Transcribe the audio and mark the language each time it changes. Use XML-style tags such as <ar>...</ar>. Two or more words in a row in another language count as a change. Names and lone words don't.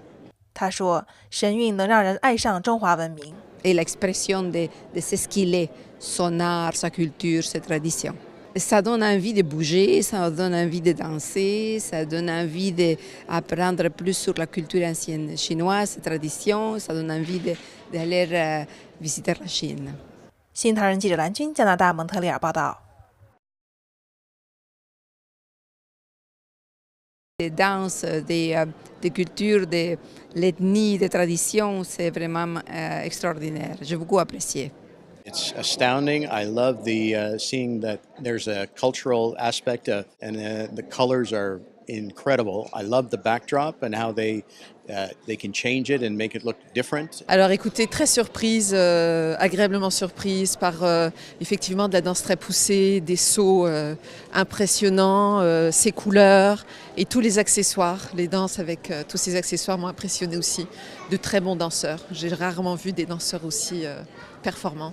<zh>他说，神韵能让人爱上中华文明。</zh> <fr>Et l'expression de ce qu'il est, son art, sa culture, ses traditions. Ça donne envie de bouger, ça donne envie de danser, ça donne envie d'apprendre plus sur la culture ancienne chinoise, ses traditions, ça donne envie d'aller visiter la Chine.</fr> <zh>新唐人记者蓝军，加拿大蒙特利尔报道。</zh> <fr>Des danses, des cultures, de l'ethnie, des traditions, c'est vraiment extraordinaire. J'ai beaucoup apprécié.</fr> <en>It's astounding. I love seeing that there's a cultural aspect and the colors are incredible. I love the backdrop and how they they can change it and make it look different.</en> <fr>Alors écoutez, très surprise, agréablement surprise par effectivement de la danse très poussée, des sauts impressionnants, ces couleurs et tous les accessoires. Les danses avec tous ces accessoires m'ont impressionné aussi. De très bons danseurs. J'ai rarement vu des danseurs aussi performants.</fr>